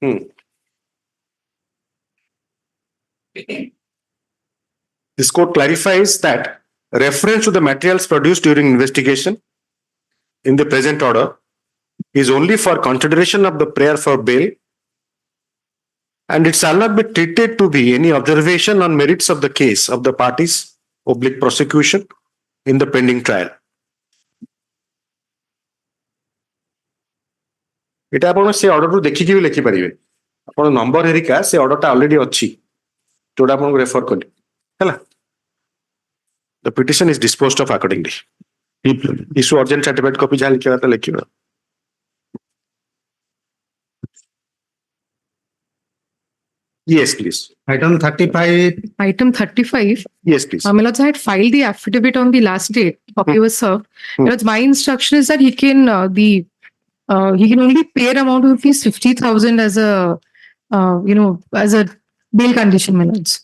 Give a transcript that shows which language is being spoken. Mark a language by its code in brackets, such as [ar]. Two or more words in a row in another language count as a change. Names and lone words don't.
[en] This court clarifies that reference to the materials produced during investigation in the present order is only for consideration of the prayer for bail, and it shall not be treated to be any observation on merits of the case of the parties oblique prosecution in the pending trial. [or] এটা ଆପଣ ସେ ଅର୍ଡରରୁ ଦେଖିକି ବି ଲେଖିପାରିବେ ଆପଣ ନମ୍ବର ହେରିକା ସେ ଅର୍ଡରଟା ଅଲରେଡି ଅଛି ଯୋଉଟା ଆପଣଙ୍କୁ ରେଫର କଲି ହେଲା [en] the petition is disposed of accordingly. Issue urgent certificate copy [or] ଯାହା ଲେଖିବା କଥା ଲେଖିବା. [en] Yes, please. Item 35. Item 35. Yes, please. My lords, I had filed the affidavit on the last date. Copy was served. Lords, my instruction is that he can he can only pay an amount of rupees 50,000 as a as a bail condition, my lords.